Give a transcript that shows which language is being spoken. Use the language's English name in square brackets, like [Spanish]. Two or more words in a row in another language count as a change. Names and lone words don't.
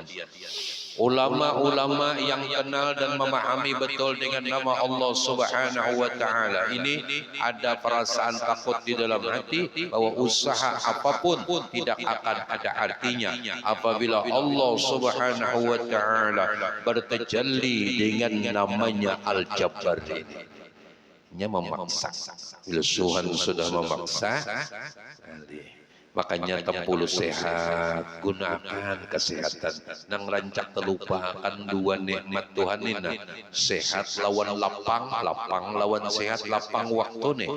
[Indonesian] Ulama-ulama yang kenal dan memahami betul dengan nama Allah [Arabic] سبحانه وتعالى [Indonesian] ini ada perasaan takut di dalam hati bahwa usaha apapun tidak akan ada artinya apabila Allah [Arabic] سبحانه وتعالى [Indonesian] bertajalli dengan namanya Al-Jabbar ini. [Banjar] Nya memaksa, bila Tuhan sudah memaksa, makanya tempulu sehat, gunakan kesehatan. Nang rancak terlupakan dua nikmat Tuhan ini, sehat lawan lapang, lapang lawan sehat, lapang waktu nih.